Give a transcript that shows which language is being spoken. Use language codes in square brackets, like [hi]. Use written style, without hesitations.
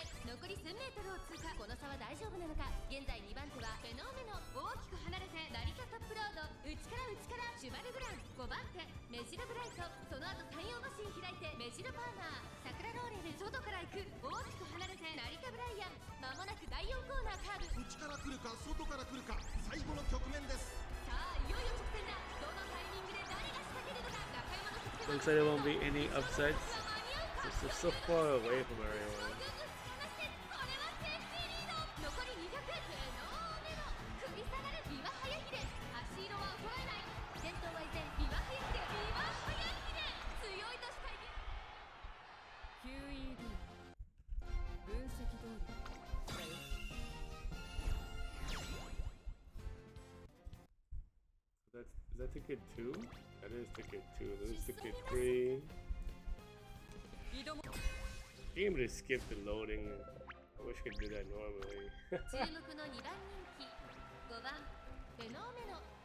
[ja] 残り1000メートルを通過、この差は大丈夫なのか。現在2番手はフェノーメノ、大きく離れてラリカトップロード、内からシュバルグラン、5番手メジロブライト、その後3、4馬身開いてメジロパーマー、桜ローレル、外から行く、大きく離れてラリカブライアン、間もなく第4コーナーカーブ、内から来るか外から来るか最後の局面です。さあいよいよ直線だ。どのタイミングで誰が仕掛けるのか。中山の得点 [en] Looks like there won't be any upsides. It's so far away from everyone. [ja] 残り200、フェノーメノ、繰り下がる岩早秀、足色は衰えない。先頭は依然岩早秀、強いとしか言え。 QED 分析通りだよ。 [en] Is that ticket 2? That is ticket 2. This is ticket 3. Being able to skip the loading. I wish I could do that normally. [ja] 注目の2番人気、5番フェノーメノ。